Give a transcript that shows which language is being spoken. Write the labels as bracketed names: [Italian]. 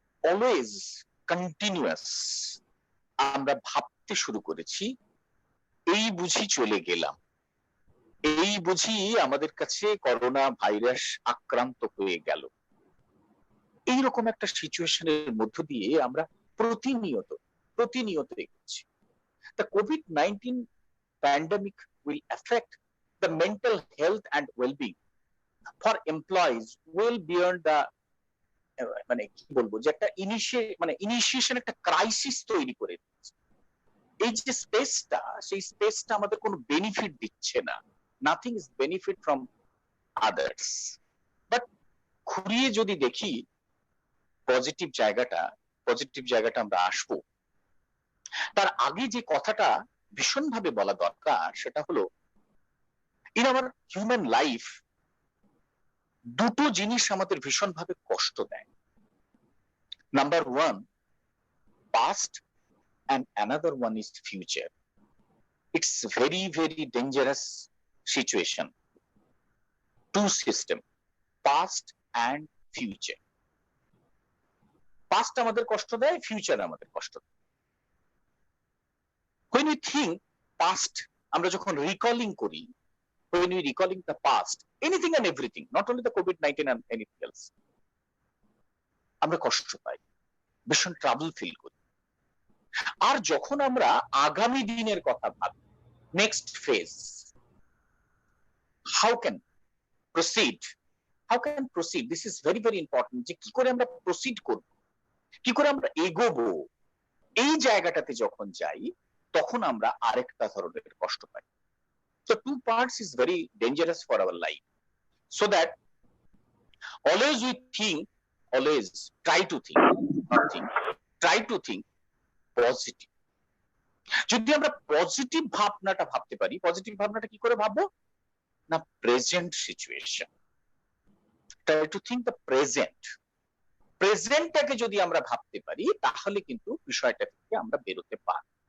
[Bangla] Always continuous আমরা ভাবতে শুরু করেছি, এই বুঝি চলে গেলাম, এই বুঝি আমাদের কাছে করোনা ভাইরাস আক্রান্ত হয়ে গেল। এইরকম একটা সিচুয়েশনের মধ্য দিয়ে আমরা প্রতিনিয়ত এগোচ্ছি। [English] The COVID-19 pandemic will affect the mental health and well-being for employees well beyond the, [Bangla] মানে কি বলবো, যে একটা ইনিশিয়েশন, একটা ক্রাইসিস তৈরি করে দিচ্ছে। এই যে স্পেসটা, সেই স্পেসটা আমাদের কোনো বেনিফিট দিচ্ছে না। [English] Nothing is benefit from others. [Bangla] But ঘুরিয়ে যদি দেখি পজিটিভ জায়গাটা আমরা আসবো। তার আগে যে কথাটা ভীষণভাবে বলা দরকার, সেটা হলো [English] in our human life [Bangla] দুটো জিনিস আমাদের ভীষণভাবে কষ্ট দেয়। [English] Number one, past, and another one is future. It's very very dangerous situation. Two system, past and future. [Bangla] Past আমাদের কষ্ট দেয়, ফিউচার আমাদের কষ্ট দেয়। [English] when we think past, [Bangla] আমরা যখন রিকলিং করি, [English] when we recalling the past, anything and everything, not only the COVID-19 and anything else, [Bangla] আমরা কষ্ট পাই, ভীষণ ট্রাবল ফিল করি। আর যখন আমরা আগামী দিনের কথা ভাবি, next phase, [English] how can proceed, this is very very important, [Bangla] যে কি করে আমরা প্রসিড করব, কি করে আমরা এগোবো, এই জায়গাটাতে যখন যাই তখন আমরা আরেকটা ধরনের কষ্ট পাই। [English] So two parts is very dangerous for our life, so that always we think, always try to think, not think, try to think positive. [Bangla] যদি আমরা পজিটিভ ভাবনাটা ভাবতে পারি, পজিটিভ ভাবনাটা কি করে ভাববো না, present situation, [English] try to think the present, [Bangla] প্রেজেন্টটাকে যদি আমরা ভাবতে পারি তাহলে কিন্তু বিষয়টা থেকে আমরা বেরোতে পারি।